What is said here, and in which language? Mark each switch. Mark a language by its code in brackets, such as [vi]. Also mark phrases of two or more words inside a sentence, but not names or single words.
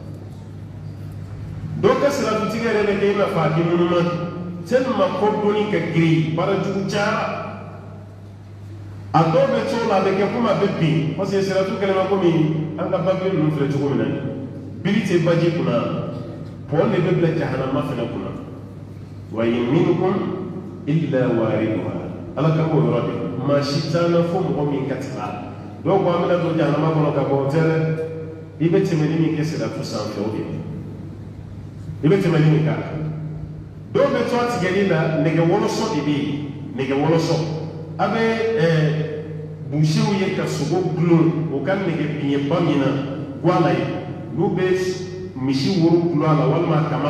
[bm] dɔw ka siratu tigɛ yɛrɛ bɛ kɛ i n'a fɔ a kɛ ŋunuma tellement ko dɔnni ka girin baara jugu cayara a dɔw bɛ to la a bɛ kɛ komi a bɛ bin parce que siratu kɛlɛma komi an ka papiye ninnu filɛ cogo min na biri tɛ baji kunna pɔn de bɛ bila jahanama fana kunna [ar] وإن منكم إلا واردها [bm] ala ka b'o yɔrɔ de maa si t'an na fo mɔgɔ min ka tɛmɛ a la dɔw ko an bɛna don jahanama kɔnɔ ka bɔ o tɛ dɛ i bɛ tɛmɛli min kɛ siratu sanfɛ o de i bɛ tɛmɛli min k'a kan dɔw bɛ to a tigɛli la nɛgɛ wɔlɔsɔ de bɛ yen nɛgɛ wɔlɔsɔ a bɛ buusiw ye ka sogo gulon o ka nɛgɛ biɲɛba min na guala ye n'u bɛ misi woro gulon a la walima kama